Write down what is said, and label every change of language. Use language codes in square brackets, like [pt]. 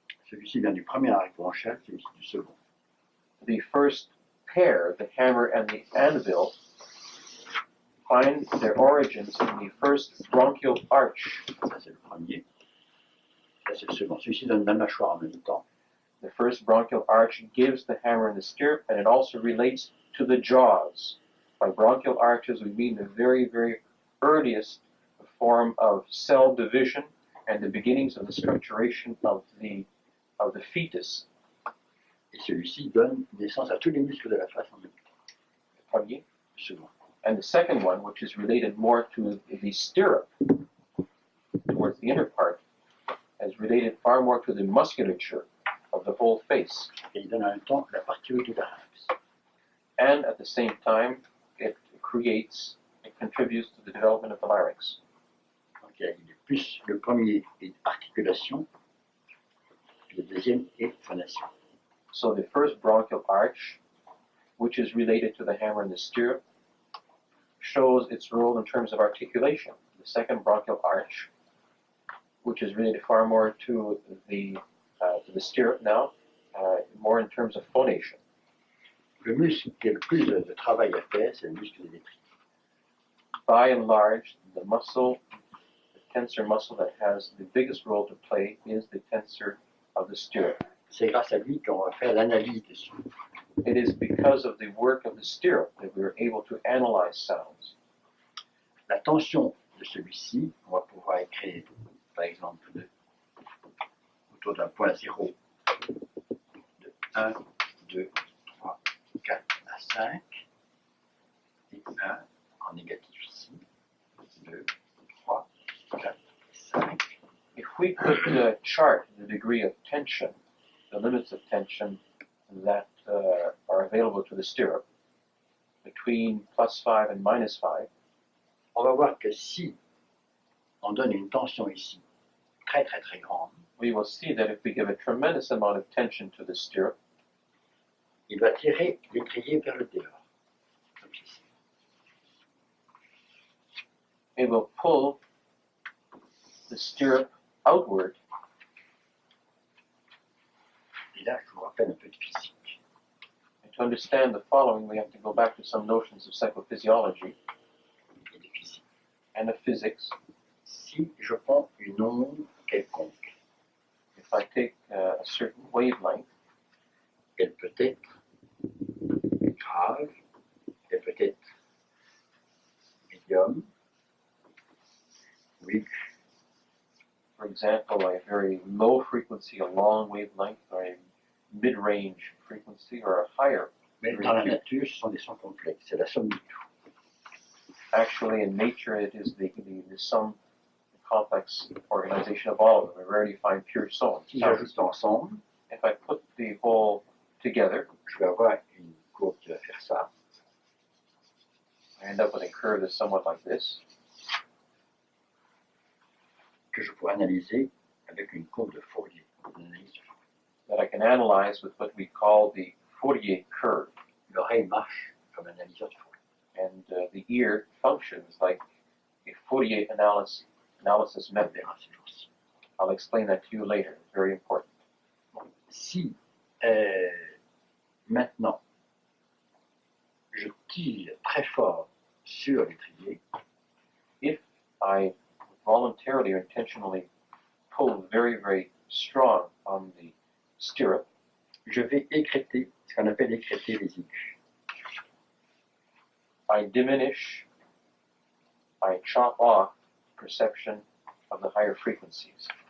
[fr] Celui-ci vient du premier arc branchial, celui-ci du second. [en] The first pair, the hammer and the anvil, find their origins in the first bronchial arch. [fr] Ça, c'est le premier. Ça, c'est le second. Celui-ci donne la mâchoire en même temps. [en] The first bronchial arch gives the hammer and the stirrup, and it also relates to the jaws. By bronchial arches, we mean the very, very earliest form of cell division and the beginnings of the structuration of the fetus. [fr] Et celui-ci donne naissance à tous les muscles de la face en même temps. Premier. Le second. [en] And the second one, which is related more to the stirrup, towards the inner part, is related far more to the musculature of the whole face. [fr] Et il donne en même temps la partie haute du larynx. [en] And at the same time, it contributes to the development of the larynx. [fr] Donc il y a plus le premier est articulation, puis le deuxième est phonation. [en] So the first bronchial arch, which is related to the hammer and the stirrup, shows its role in terms of articulation. The second bronchial arch, which is related far more to the stirrup now, more in terms of phonation. [fr] Le muscle qui a le plus de travail à faire, c'est le muscle des étriers. [en] By and large, the tensor muscle that has the biggest role to play is the tensor of the stirrup. [fr] C'est grâce à lui qu'on va faire l'analyse des sons. [en] It is because of the work of the stirrup that we are able to analyze sounds. [fr] La tension de celui-ci, on va pouvoir écrire, par exemple, autour d'un point 0, de 1, 2, 3, 4 à 5, et 1 en négatif ici, 2, 3, 4, 5. [en] If we could chart the degree of tension, the limits of tension that are available to the stirrup between +5 and -5, [fr] On va voir que si on donne une tension ici très très très grande, [en] we will see that if we give a tremendous amount of tension to the stirrup, [fr] il va tirer l'étrier vers le dehors, comme ceci. [en] it will pull the stirrup outward. [fr] Et là, je vous rappelle un peu de physique. [en] And to understand the following, we have to go back to some notions of psychophysiology [fr] Et de physique. [en] and of physics. [fr] Si je prends une onde quelconque, [en] If I take a certain wavelength, [fr] elle peut être grave, elle peut être médium, ou aiguë. [en] for example, a very low frequency, a long wavelength, or a mid-range frequency, or a higher. [fr] Mais dans la nature, ce sont des sons complexes, c'est la somme de tout. [en] Actually, in nature, it is the sum, the complex organization of all of them. We rarely find pure sounds. [fr] Si j'ajoute l'ensemble, [en] If I put the whole together, [fr] je vais avoir une courbe qui va faire ça. [en] I end up with a curve that's somewhat like this, [fr] que je pourrais analyser avec une courbe de Fourier, une analyse de Fourier. [en] that I can analyze with what we call the Vertige curve. [fr] L'oreille marche comme un analyseur de Fourier. [en] And the ear functions like a Fourier analysis [fr] On [en] method. [fr] verra ces jours-ci. [en] I'll explain that to you later. It's very important. [fr] Si maintenant je tire très fort sur l'étrier, [en] If I voluntarily or intentionally pull very, very strong on the stirrup, [fr] je vais écrêter ce qu'on appelle écrêter les aigus. [en] I diminish, I chop off perception of the higher frequencies.